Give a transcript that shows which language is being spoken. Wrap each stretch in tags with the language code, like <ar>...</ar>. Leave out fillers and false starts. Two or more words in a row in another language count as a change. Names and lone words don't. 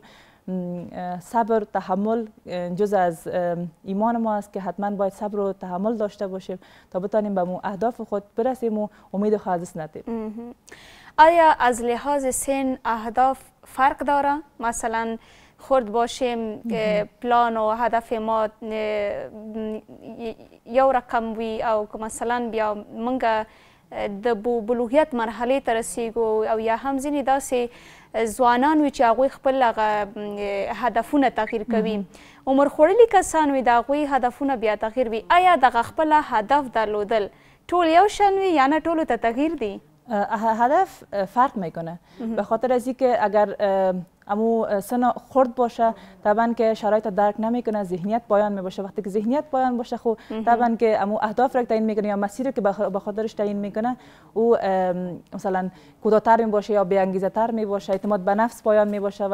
<fa>صبر، تحمل جز از ایمان ما است که حتما باید صبر و تحمل داشته باشیم تا بتانیم به اهداف خود برسیم و امید خود از دست ندیم. آیا از لحاظ سن اهداف فرق داره؟ مثلا خرد باشیم که</fa> <ps>پلان و هدف ما یو رقم وی، او مثلا بیا منگه د بلوغیت مرحله ته رسیږو، او یا هم ځینې داسې ځوانان وي چې هغوی خپل هدفونه تغییر کوي، عمر خوړلي کسان وي د هغوی هدفونه بیا تغییر وي. آیا دغه خپل هدف درلودل ټول یو شان وي یا نه ټولو ته تغییر دی؟</ps> <fa>هدف فرق میکنه، به خاطر از اینکه اگر امو سن خرد باشه طبعا که شرایط درک نمیکنه، ذهنیت پایان می باشه. وقتی که ذهنیت پایان باشه خب طبعا که امو اهداف را تعیین میکنه یا مسیری که به خاطرش تعیین میکنه او مثلا کوداتر می باشه یا بی انگیزه تر می باشه، اعتماد به نفس پایان می باشه.</fa>